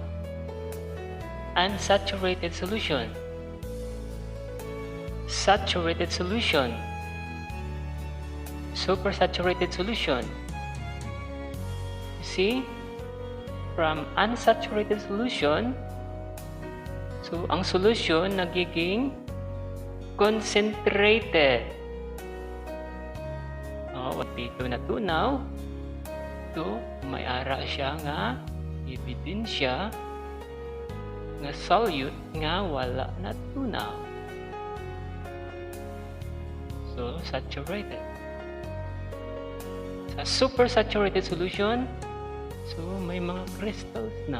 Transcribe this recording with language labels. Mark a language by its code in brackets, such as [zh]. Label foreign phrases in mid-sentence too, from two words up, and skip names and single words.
[en] Unsaturated solution. Saturated solution. Supersaturated solution. You see, from unsaturated solution, so [tl] ang solution nagiging concentrated. Dito na tunaw. So, [hil] may ara siya nga ebidensya nga solute nga wala na tunaw. [en] So, saturated. [hil] Sa [en] supersaturated solution, [hil] so may mga crystals na.